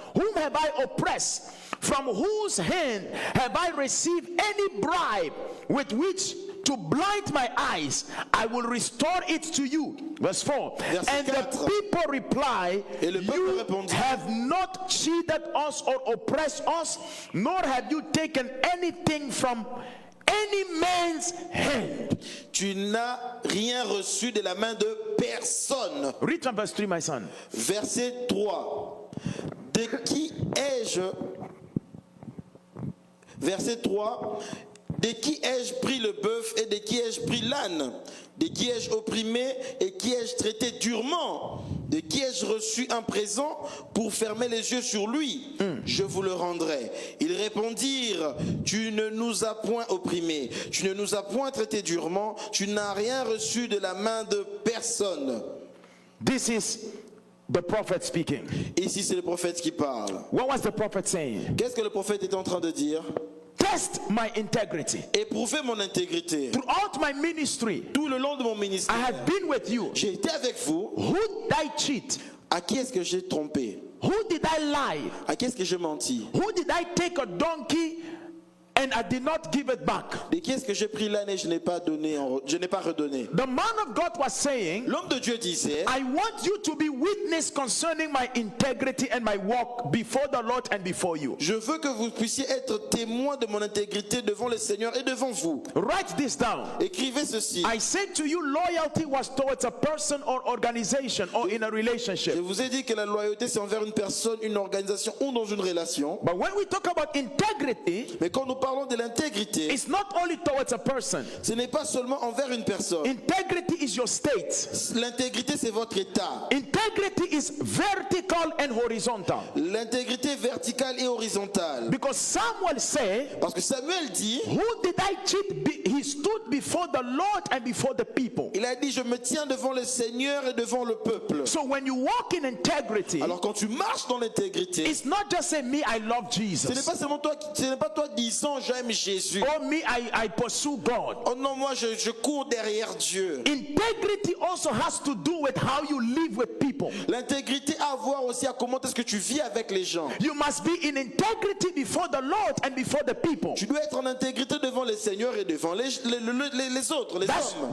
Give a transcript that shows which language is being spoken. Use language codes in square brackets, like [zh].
[en] Whom have I oppressed? From whose hand have I received any bribe with which to blind my eyes? I will restore it to you." Verse 4. [fr] Verset [en] And the [fr] 4. [en] people reply, [fr] Et le peuple [en] "You [fr] répondit, [en] have not cheated us or oppressed us, nor have you taken anything from any man's hand." [fr] Tu n'as rien reçu de la main de personne. [en] Read from verse 3, my son. [fr] Verset 3. De qui ai-je Verset 3. De qui ai-je pris le bœuf et de qui ai-je pris l'âne? De qui ai-je opprimé et qui ai-je traité durement? De qui ai-je reçu un présent pour fermer les yeux sur lui? Je vous le rendrai. Ils répondirent, tu ne nous as point opprimés, tu ne nous as point traités durement, tu n'as rien reçu de la main de personne. [en] This is the prophet speaking. [fr] Ici, c'est le prophète qui parle. [en] What was the prophet saying? [fr] Qu'est-ce que le prophète était en train de dire? [en] Test my integrity. [fr] Éprouvez mon intégrité. [en] Throughout my ministry, [fr] Tout le long de mon [en] I [fr] ministère, [en] have been with you. [fr] j'ai été avec vous. [en] Who did I cheat? [fr] À qui est-ce que j'ai trompé? [en] Who did I lie? [fr] À qui est-ce que j'ai menti? [en] Who did I take a donkey and I did not give it back? [fr] De qui est-ce que j'ai pris l'âne et je n'ai pas donné, je n'ai pas redonné? [en] The man of God was saying, [fr] L'homme de Dieu disait, [en] I want you to be witness concerning my integrity and my walk before the Lord and before you. [fr] je veux que vous puissiez être témoin de mon intégrité devant le Seigneur et devant vous. [en] Write this down. [fr] Écrivez ceci. [en] I said to you, loyalty was towards a person or organization or in a [fr] Je [en] relationship. [fr] vous ai dit que la loyauté c'est envers une personne, une organisation ou dans une relation. [en] But when we talk about integrity, [fr] Mais quand nous parlons de l'intégrité, [en] it's not only towards a person. [fr] ce n'est pas seulement envers une personne. [en] Integrity is your state. [fr] L'intégrité c'est votre état. [en] Integrity is vertical and horizontal. [fr] L'intégrité verticale et horizontale. [en] Because Samuel said, [fr] Parce que Samuel dit, [en] who did I cheat? He stood before the Lord and before the people. [fr] il a dit, je me tiens devant le Seigneur et devant le peuple. [en] So when you walk in integrity, [fr] Alors quand tu marches dans l'intégrité, [en] it's not just saying me, I love [fr] ce n'est [en] Jesus. [fr] pas seulement toi, ce n'est pas toi disant j'aime Jésus. [en] Or me, I pursue God. [fr] Oh non, moi je cours derrière Dieu. [en] Integrity also has to do with how you live with people. [fr] L'intégrité a à voir aussi à comment est-ce que tu vis avec les gens. [en] You must be in integrity before the Lord and before the people. [fr] Tu dois être en intégrité devant le Seigneur et devant les autres, les hommes.